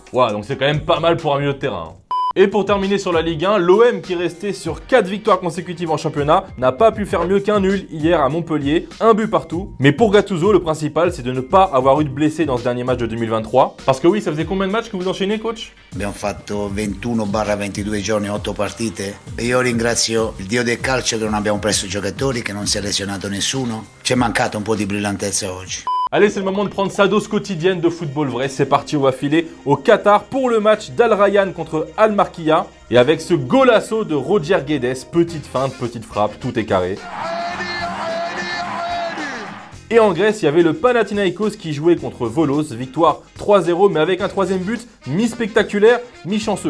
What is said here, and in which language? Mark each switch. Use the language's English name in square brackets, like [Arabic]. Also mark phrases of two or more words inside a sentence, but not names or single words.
[French] Voilà, donc c'est quand même pas mal pour un milieu de terrain. Et pour terminer sur la Ligue 1, l'OM qui restait sur 4 victoires consécutives en championnat n'a pas pu faire mieux qu'un nul hier à Montpellier, un but partout. Mais pour Gattuso, le principal c'est de ne pas avoir eu de blessés dans ce dernier match de 2023. Parce que oui, ça faisait combien de matchs que vous enchaînez coach? [Italian] Abbiamo fatto 21-22 giorni, 8 partite e io ringrazio il dio del calcio che non abbiamo preso giocatori, che non si è lesionato nessuno. Ci è mancato un po' di brillantezza oggi. [French] Allez, c'est le moment de prendre sa dose quotidienne de football vrai. C'est parti, on va filer au Qatar pour le match d'Al Rayyan contre Al Marqiya. Et avec ce golasso de Roger Guedes, petite feinte, petite frappe, tout est carré. Et en Grèce, il y avait le Panathinaikos qui jouait contre Volos, victoire 3-0, mais avec un troisième but mi-spectaculaire, mi-chanceux.